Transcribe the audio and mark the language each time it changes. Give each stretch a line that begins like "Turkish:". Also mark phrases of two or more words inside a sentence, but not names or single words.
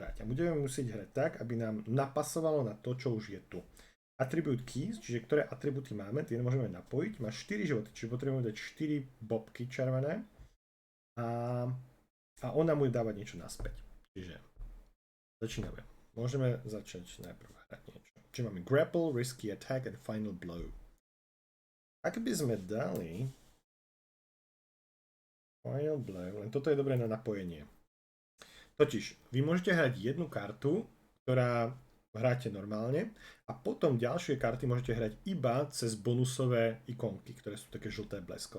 Slovak: A budeme musieť hrať tak, aby nám napasovalo na to, čo už je tu.
English: attribute keys,
Slovak: čiže ktoré atributy máme, tie môžeme napojiť. Má 4 životy, čiže potrebujeme dať 4 bobky červené a on nám bude dávať niečo naspäť. Čiže začíname. Môžeme začať najprv hrať niečo. Čiže máme
English: grapple, risky attack and final blow.
Slovak: Ak by sme dali
English: final blow,
Slovak: len toto je dobré na napojenie. Totiž, vy môžete hrať jednu kartu, ktorá hráte normálne a potom ďalšie karty môžete hrať iba cez bonusové ikonky, ktoré sú také žlté bleskové.